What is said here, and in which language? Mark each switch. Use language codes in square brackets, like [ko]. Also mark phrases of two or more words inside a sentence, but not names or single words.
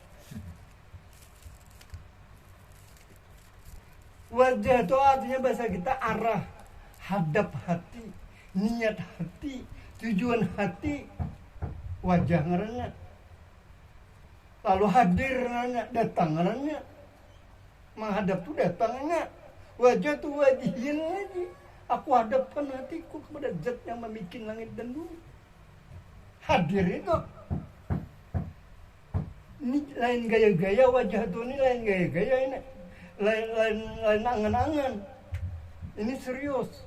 [bjn] Wajah itu artinya bahasa kita arah, hadap hati, niat hati, tujuan hati, wajah ngarannya. Lalu hadir ngarannya, datang ngarannya. [id] Menghadap itu datangnya. Wajah itu wajihin lagi. Aku hadapkan hatiku kepada zat yang membuat langit dan bumi. Hadir itu. Ini lain gaya-gaya wajah itu, ini lain gaya-gaya ini. Lain angan-angan. Ini serius.